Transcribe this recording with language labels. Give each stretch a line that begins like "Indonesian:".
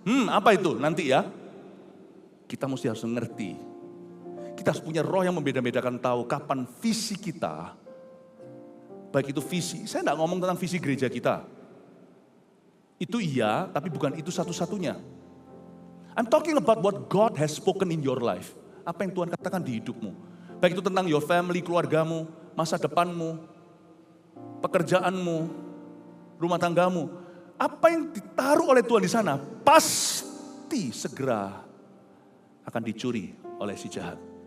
Indonesian: Apa itu? Nanti ya. Kita mesti harus mengerti. Kita harus punya roh yang membeda-bedakan tahu kapan visi kita. Baik itu visi, saya tidak ngomong tentang visi gereja kita. Itu iya, tapi bukan itu satu-satunya.
English: I'm talking about what God has spoken in your life.
Indonesian: Apa yang Tuhan katakan di hidupmu. Baik itu tentang
English: your family,
Indonesian: keluargamu, masa depanmu, pekerjaanmu, rumah tanggamu. Apa yang ditaruh oleh Tuhan di sana pasti segera akan dicuri oleh si jahat.